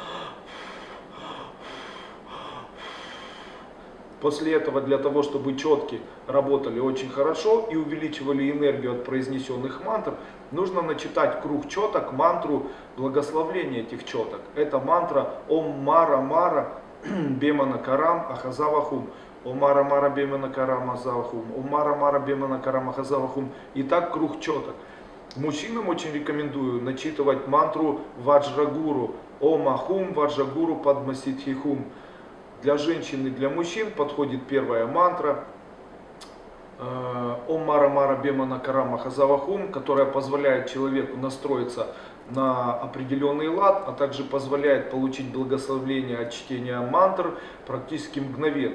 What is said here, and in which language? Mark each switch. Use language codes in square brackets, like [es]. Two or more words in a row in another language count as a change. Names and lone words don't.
[ru] После этого, для того, чтобы четки работали очень хорошо и увеличивали энергию от произнесенных мантр, нужно начитать круг четок мантру благословления этих четок. Это мантра [sa] ॐ मार मार बेमन करम अहज़वहुम. ॐ मार मार बेमन करम अहज़वहुम। ॐ मार मार बेमन करम अहज़वहुम. [ru] И так круг четок. Мужчинам очень рекомендую начитывать мантру Ваджрагуру. [sa] ॐ आः हूं वज्रगुरु पद्मसिद्धि हूं. [ru] Для женщин и для мужчин подходит первая мантра [sa] ॐ मार मार बेमन करम अहज़वहुम, [ru] которая позволяет человеку настроиться на определенный лад, а также позволяет получить благословение от чтения мантр практически мгновенно.